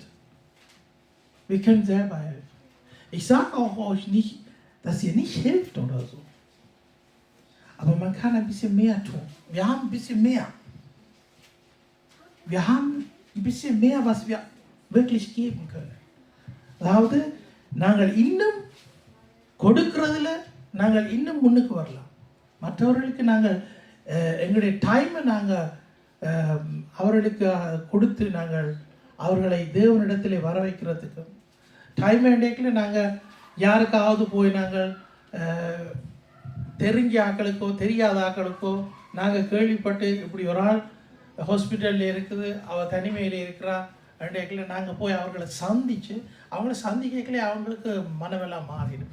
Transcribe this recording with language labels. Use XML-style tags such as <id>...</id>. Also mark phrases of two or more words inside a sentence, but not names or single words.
<de>Wir können selber helfen. Ich sage auch euch nicht, dass ihr nicht hilft oder so. Aber man kann ein bisschen mehr tun. Wir haben ein bisschen mehr. Wir haben ein bisschen mehr, was wir wirklich geben können.</de> <ta>அதாவது நாங்கள் இன்னும் கொடுக்கிறதுல நாங்கள் இன்னும் முன்னுக்கு வரலாம். மற்றவர்களுக்கு நாங்கள் எங்களுடைய டைமை நாங்கள் அவர்களுக்கு கொடுத்து நாங்கள் அவர்களை தேவனிடத்தில் வர வைக்கிறதுக்கு டைம் வேண்டியக்கில் நாங்கள் யாருக்காவது போய் நாங்கள் தெரிஞ்ச ஆக்களுக்கோ தெரியாத ஆக்களுக்கோ நாங்கள் கேள்விப்பட்டு இப்படி ஒரு ஆள் ஹாஸ்பிட்டலில் இருக்குது, அவள் தனிமையில் இருக்கிறா அப்படின்ல நாங்கள் போய் அவர்களை சந்தித்து அவங்கள சந்திக்கலே அவங்களுக்கு மனமெல்லாம் மாறிடும்.</ta>